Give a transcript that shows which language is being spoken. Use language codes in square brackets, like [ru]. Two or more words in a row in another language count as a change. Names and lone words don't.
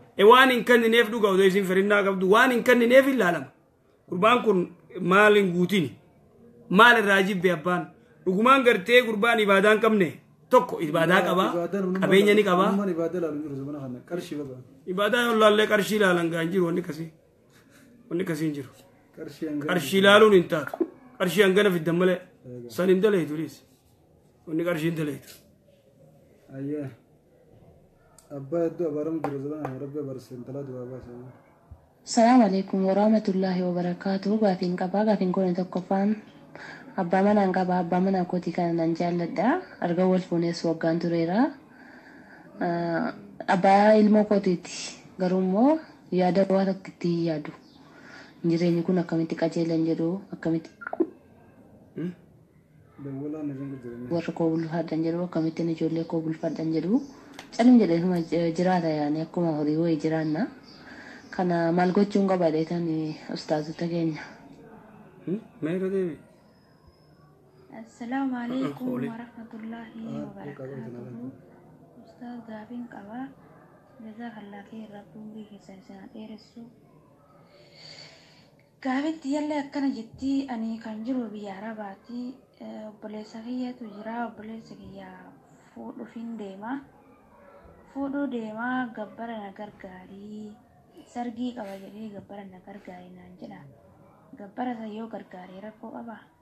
[om] waan hin kannineef dhuga odoo isin ferinnaa qabdu waan hin kannineef hin laalama gurbaan kun maal hin guutini maal irraa jibbe abbaan dhugumaan gartee gurbaan ibaadaa hin qabne tokko ibaadaa qaba qabeenya ni qaba ibaadaa yoo laallee qarshii laalan gaa hin jiru wanni kasii hin jiru qarshii laaluun hin taatu qarshii hangana fiddan malee san hin daleetu liis wanni qarshii hin daleetu abbaa hedduu abaaramu jiru zabana rabbi abaarsen talaa duraa baasa [ar] السلام عليكم ورحمة الله وبركاته. [om] Gaafiin qabaa gaafiin kun tokkoffaan abbaa manaan qabaa abbaa manaa kootii kana nan jaalladha arga wal fuunees waggaan tureera abbaa ilmoo kootiiti garuu immoo yaada waa tokkitti yaadu jireenyi kun akkamitti qajeelan jedhu akkamitti warra koo bulfaadhan jedhu akkamittiin ijoollee koo bulfaadhan jedhu calum jedhee jiraata yaani akkuma horii wayii jiraanna kana maal gochuun qabaadheetan ustaazota keenya. [ar] السلام عليكم ورحمة الله وبركاته. [om] Ustaz gaafiin qabaa [ar] جزاك الله خير [om] rabbi keessan dheeressu. Gaafitti yallee akkana jetti ani kan jiru biyya Arabaati obboleessa kiyyatu jira obboleessa kiyyaa fuudhuu deemaa gabbara na gargaarii sargii qaba jedhee gabbara na gargaarii naan jedha gabbara isa yoo gargaaree rakkoo qabaa.